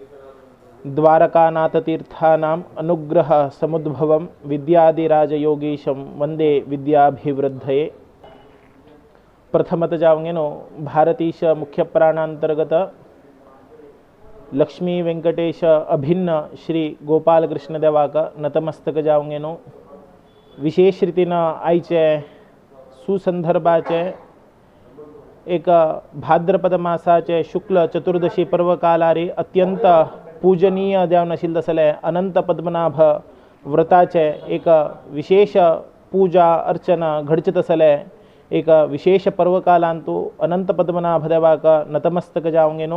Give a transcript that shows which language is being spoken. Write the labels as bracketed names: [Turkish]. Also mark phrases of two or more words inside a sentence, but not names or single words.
[Sanskrit] द्वारकानाथतीर्थानाम् अनुग्रहसमुद्भवं विद्यादिराजयोगीशं वन्दे विद्याभिवृद्धये। [Konkani] प्रथमत जाऊंगेनो भारतीश मुख्य प्राणांतर्गत लक्ष्मी वेंकटेश अभिन्न श्री गोपाल कृष्ण देवाक नतमस्तक जाऊंगेनो। विशेष रीतीनं आयचे सुसंदर्भाचे एक भाद्रपद मासाचे शुक्ल चतुर्दशी पर्वकालारी अत्यंत पूजनीय देव नशील तसले अनंत पद्मनाभ व्रताचे एक विशेष पूजा अर्चना घडचत तसले एक विशेष पर्वकालांतू अनंत पद्मनाभ देवाक नतमस्तक जावंगेनो।